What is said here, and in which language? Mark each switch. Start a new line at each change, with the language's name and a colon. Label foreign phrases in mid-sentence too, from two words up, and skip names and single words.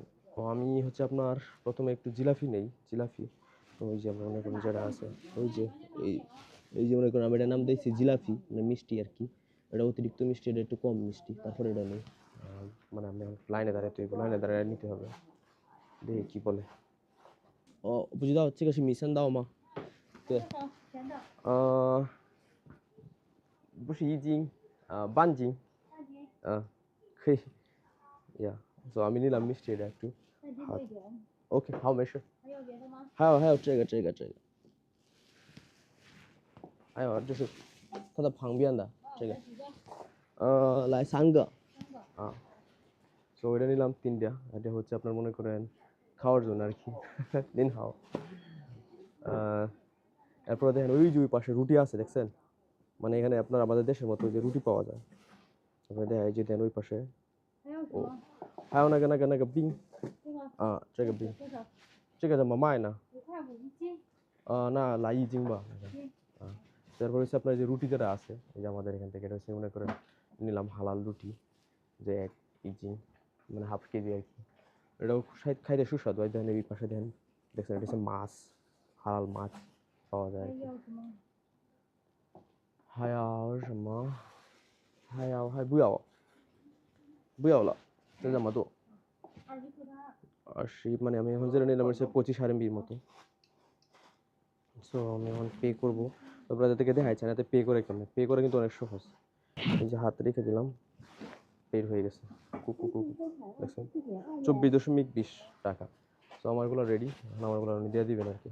Bangla: তো আমি হচ্ছে আপনার প্রথমে একটু জিলাপি নেই, জিলাপি। তো ওই যে আমরা মনে করেন যেটা আছে, ওই যে এই এই যে মনে করেন আমি এটার নাম দিয়েছি জিলাপি, মানে মিষ্টি আর কি। এটা অতিরিক্ত মিষ্টি, এটা একটু কম মিষ্টি। তারপরে এটা নেই, মানে আমি লাইনে দাঁড়াতে হইব, লাইনে দাঁড়ায় নিতে হবে। দেখি কি বলে।
Chinese: 不知道这个是米三道吗？对，不是一斤，半斤，可以呀。So
Bangla: আমি নিলাম মিষ্টি এটা একটু।
Chinese: 好，OK，好，没事。还有这个，还有就是它的旁边的这个，来3个啊。
Bangla: সো এটা নিলাম 3টা। এটা হচ্ছে আপনার মনে করেন খাওয়ার জন্য আর কি। নিন খাও। এরপরে দেখেন ওই যে ওই পাশে রুটি আছে, দেখছেন? মানে এখানে আপনার আমাদের দেশের মতো যে রুটি পাওয়া যায়, আপনার দেখা এই যে দেন ওই পাশে। ও,
Chinese: 还有那个冰这个冰，这个怎么卖呢？那来1斤吧。
Bangla: তারপর হচ্ছে আপনার যে রুটি যেটা আছে, এই যে আমাদের এখান থেকে, এটা হচ্ছে মনে করেন নিলাম হালাল রুটি, যে 1 কেজি, মানে হাফ কেজি আর কি। এটাও খাইতে সুস্বাদু। এই দেখেন এই পাশে দেখেন, দেখছেন এটা হচ্ছে মাছ, হালাল মাছ পাওয়া যায় আর কি।
Chinese: 还要什么？还不要了，就这么多。20,
Bangla: মানে আমি এখন যেটা নিলাম হচ্ছে 25 RMB মতো। সো আমি এখন পে করবো। তারপরে যাদেরকে দেখাইছে না, পে করে কেমন, পে করে কিন্তু অনেক সহজ। এই যে হাত রেখে দিলাম, পেড হয়ে গেছে। দেখছেন 24.20 টাকা। সো আমারগুলো রেডি, এখন আমারগুলো উনি দিয়ে দিবেন আর কি।